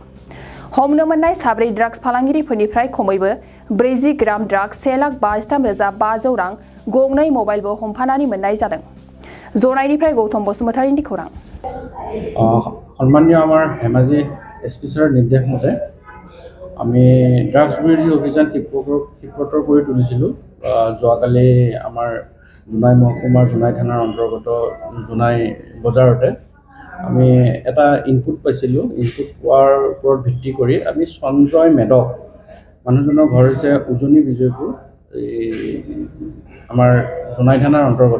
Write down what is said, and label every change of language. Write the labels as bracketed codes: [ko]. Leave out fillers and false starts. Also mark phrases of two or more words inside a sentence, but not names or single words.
[brx] हमनो मोननाय 4 ड्राग्स फालांगिरिफोरनिफ्राय खमैबो 40 ग्राम ड्राग्स 1,53,500 रां, गंनै मबाइलबो हमफानानै मोननाय जादों। जनायनिफ्राय गौतम बसुमतारीनि खौरां। [as] সন্মানীয় আমাৰ ধেমাজী এছপি ছাৰ নিৰ্দেশ মতে আমি ড্ৰাগছ বিৰোধী অভিযান ক্ষিপ্ৰতৰ কৰি তুলিছিলোঁ। যোৱাকালি আমাৰ জোনাই মহকুমাৰ জোনাই থানাৰ অন্তৰ্গত জোনাই বজাৰতে আমি এটা ইনপুট পাইছিলোঁ। ইনপুট পোৱাৰ ওপৰত ভিত্তি কৰি আমি সঞ্জয় মেধক, মানুহজনৰ ঘৰ হৈছে উজনি বিজয়পুৰ, আমাৰ জোনাই থানাৰ অন্তৰ্গত।